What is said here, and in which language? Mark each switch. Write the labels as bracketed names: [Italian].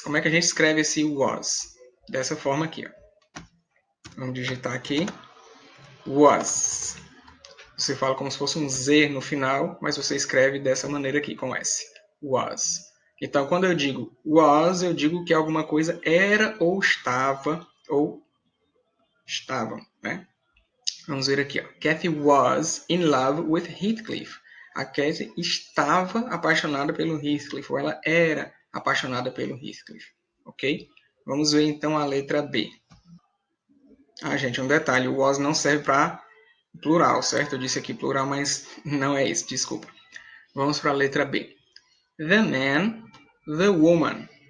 [Portuguese] Como é que a gente escreve esse was? Dessa forma aqui, ó. Vamos digitar aqui. Was. Você fala como se fosse um Z no final, mas você escreve dessa maneira aqui, com S. Was. Então, quando eu digo was, eu digo que alguma coisa era ou estava, né? Vamos ver aqui, ó. [English] Kathy was in love with Heathcliff. [Portuguese] A Kathy estava apaixonada pelo Heathcliff, ou ela era apaixonada pelo Heathcliff, ok? Vamos ver então a letra B. Ah, gente, um detalhe, o was não serve para plural, certo? Eu disse aqui plural, mas não é isso, desculpa. Vamos para a letra B. The man the woman.